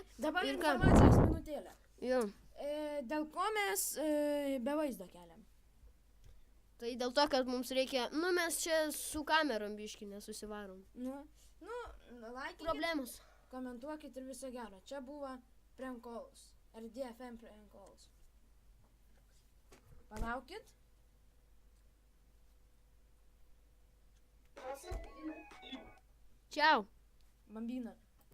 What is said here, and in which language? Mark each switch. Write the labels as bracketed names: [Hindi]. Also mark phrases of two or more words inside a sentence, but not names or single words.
[Lithuanian] Dabar Ir ką? informacijos minutėlė. Jo. Dėl ko mes be vaizdo keliam? Tai dėl to, kad mums reikia, mes čia su kamerom biškį nesusivarom. Laikykit, Problemos. komentuokit ir viso gero. Čia buvo [English] prank calls. RDFM prank calls. [Lithuanian] Palaukit. Čiau. Bambina.